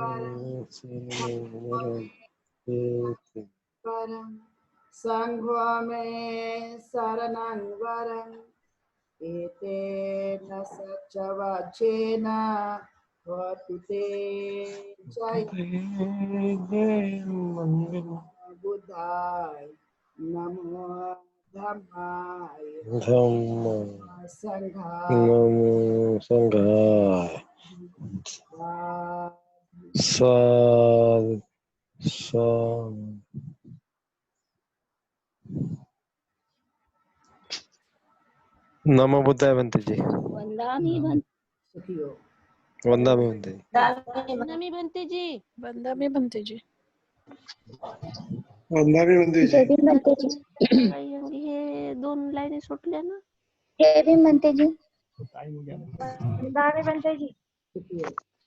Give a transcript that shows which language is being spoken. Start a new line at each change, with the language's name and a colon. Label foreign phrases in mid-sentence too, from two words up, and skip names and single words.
Pali: वरं संघो मे शरणं वरम् एतेन सच्चवाचेन होतु ते जय बुद्धाय नमो धम्माय संघाय साधु साधु। नमो बुद्धाय बंते जी। वंदामि बंते सुखियो वंदामि बंते जी। वंदामि बंते जी। वंदामि बंते जी। वंदामि बंते जी।
Marathi: हे 2 लाईनी सुटल्या ना. जय भीम बंते जी।
Pali: वंदामि बंते जी. सुखियो